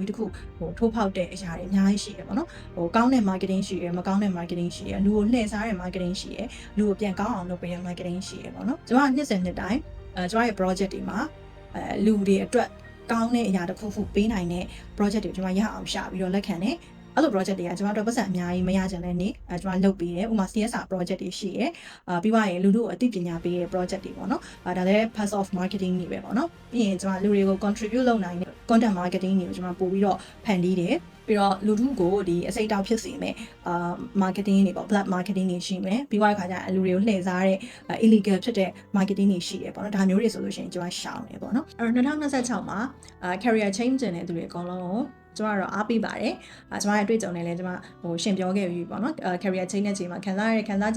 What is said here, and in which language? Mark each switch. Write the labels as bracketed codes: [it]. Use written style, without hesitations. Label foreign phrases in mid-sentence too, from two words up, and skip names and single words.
[my] ပြီးတစ်ခုဟိုထိုးဖောက်တဲ့အရာတွေအများကြီးရှိတယ်ပေါ့နော်ဟိုကောင်းတဲ့ marketing ရှိတယ်မကောင်းတဲ့ marketing ရှိတယ်လူကိုလှည့်စားတဲ့ marketing ရှိတယ်လူကိုပြန်ကောင်းအောင်လုပ်ပေးတဲ့ marketing ရှိတယ်ပေါ့နော်ကျွန်တော်ကနှစ်စဉ်နှစ်တိုင်းကျွန်တော်ရဲ့ project တွေမှာလူတွေအတွက်ကောင်းတဲ့အရာတစ်ခုခုပေးနိုင်တဲ့ project တွေကျွန်တော်ရအောင်ရှာပြီးတော့လက်ခံတယ်အဲ့လို project တွေကကျွန်တော်တို့ပတ်စံအများကြီးမရကြတဲ့နေ့ကျွန်တော်လုပ်ပေးတယ်ဥပမာ [en] CSR project [my] တွေ ရှိရယ်ပြီးသွားရင်လူတို့အသိပညာပေးတဲ့ project တွေပေါ့နော်ဒါလည်း [en] part of marketing [my] တွေပဲပေါ့နော်ပြီးရင်ကျွန်တော်လူတွေကို contribute လုပ်နိုင်တဲ့ [en] content marketing [my] တွေကိုကျွန်တော်ပို့ပြီးတော့ဖန်တီးတယ်ပြီးတော့လူထုကိုဒီအစိတ်တောက်ဖြစ်စေမယ်marketing တွေပေါ့ [en] black marketing [my] တွေရှိမယ်ပြီးသွားတဲ့ခါကျလူတွေကိုလှည့်စားတဲ့ illegal ဖြစ်တဲ့ marketing တွေရှိတယ်ပေါ့နော်ဒါမျိုးတွေဆိုလို့ရှိရင်ကျွန်တော်ရှောင်တယ်ပေါ့နော်အဲ့တော့2026မှာ [en] career change [my] တဲ့သူတွေအကုန်လုံးကိုကျွန်တော်တော့အားပေးပါတယ်ကျွန်မရဲ့တွေ့ကြုံနေလဲကျွန်မဟိုရှင်ပြောခဲ့ပြီပေါ့နော် [en] career change [my] တဲ့ချိန်မှာခံစားရတဲ့ခံစားချက်